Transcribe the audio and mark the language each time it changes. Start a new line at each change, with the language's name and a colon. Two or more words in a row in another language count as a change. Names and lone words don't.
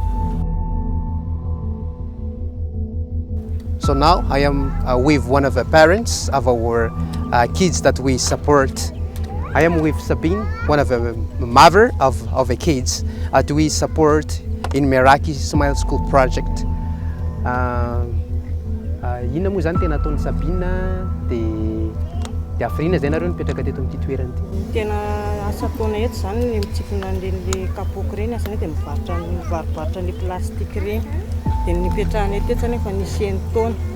English: So now I am with one of the parents of our kids that we support. I am with Sabine, one of the mother of the kids that we support in Meraki Smile School project.
Malagasy: Inona moa zany tena ataon'ny Sabine dia afrina zay nareo nipetraka teto amin'ity toerana ity. Tena asa ataona eto zany ny mitsikina an'ireny kapoaka ireny asany dia mivarobarotra ny plastika ireny dia nipetrahana eto zany efa nisy taona.